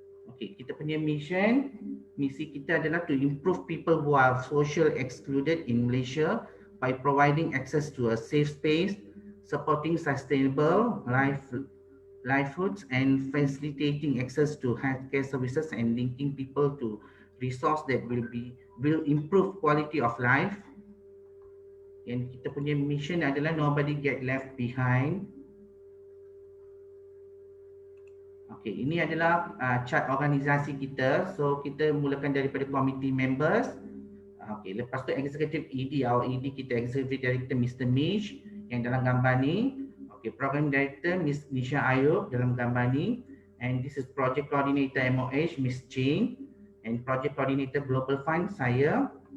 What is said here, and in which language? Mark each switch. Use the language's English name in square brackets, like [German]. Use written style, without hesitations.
[English] Okay, [Malay] kita punya misi kita adalah [English] to improve people who are social excluded in Malaysia by providing access to a safe space, supporting sustainable livelihoods and facilitating access to healthcare services and linking people to resource that will improve quality of life. And [Malay] kita punya [English] mission adalah nobody get left behind. [Malay] Okey, ini adalah chart organisasi kita. So kita mulakan daripada committee members. Okey, lepas tu executive ED, [English] our ED [Malay] kita executive director Mr. Mish yang dalam gambar ni. Okey, program director Miss Nisha Ayub dalam gambar ni. [English] And this is project coordinator MOH Miss Jane, and project coordinator Global Fund saya.